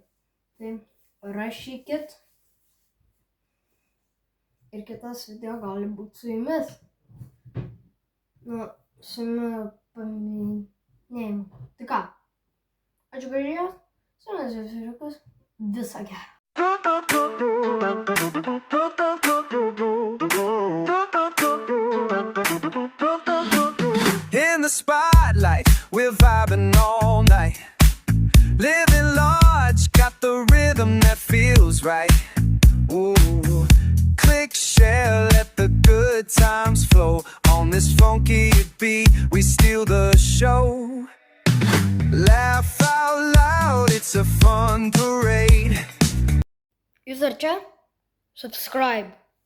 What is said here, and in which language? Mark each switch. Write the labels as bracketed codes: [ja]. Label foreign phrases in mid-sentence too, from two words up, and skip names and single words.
[lt] Tai rašykit. Ir kitas video gali būti su jumis. Nu, su jumis paminėjimu. Tai ką? Ačiū gražios. Su jumis Vyriukas. Visą gerą. [en] In the spotlight, we're vibing all night. Living large, got the rhythm that feels right. Ooh. Click, share, let the good times flow. On this funky beat, we steal the show. Laugh out loud, it's a fun parade. [lt] Jūs ar čia? Subscribe.